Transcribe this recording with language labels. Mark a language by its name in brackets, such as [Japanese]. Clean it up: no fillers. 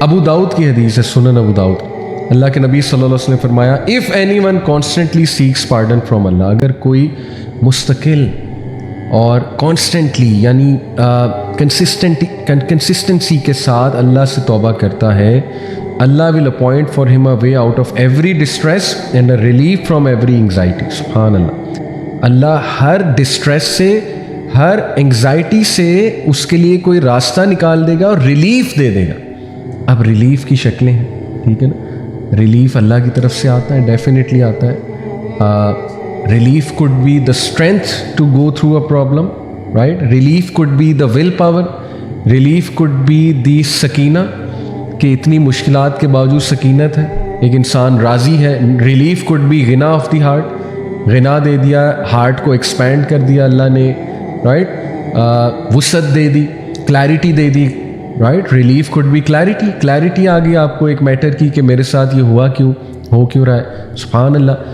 [Hindi] अबू दाऊद की हदीस है, सुनन अबू दाऊद, अल्लाह के नबी सल्लल्लाहु अलैहि वसल्लम ने फरमाया, [English] if anyone constantly seeks pardon from Allah, [Hindi] अगर कोई मुस्तकिल और कॉन्स्टेंटली यानी कंसिस्टेंसी के साथ अल्लाह से तौबा करता है, [English] Allah will appoint for him a way out of every distress and a relief from every anxiety. [Hindi] सुभान अल्लाह। अल्लाह हर डिस्ट्रेस से, हर एंग्जाइटी से उसके लिए कोई रास्ता निकाल देगा और रिलीफ दे देगा। अब रिलीफ की शक्लें हैं, ठीक है ना। रिलीफ अल्लाह की तरफ से आता है, डेफिनेटली आता है। [English] Relief could be the strength to go through a problem, right? Relief could be the willpower. Relief could be the sakina, [Hindi] कि इतनी मुश्किलात के बावजूद सकीनत है, एक इंसान राज़ी है। [English] Relief could be [Hindi] गिना ऑफ द हार्ट, गिना दे दिया, हार्ट को एक्सपैंड कर दिया अल्लाह ने, right. वुसअत दे the, clarity दे the, right. [English] Relief could be clarity, [Hindi] clarity आ गई आपको एक मैटर की कि मेरे साथ ये हुआ क्यों, हो क्यों रहा है। सुभान अल्लाह।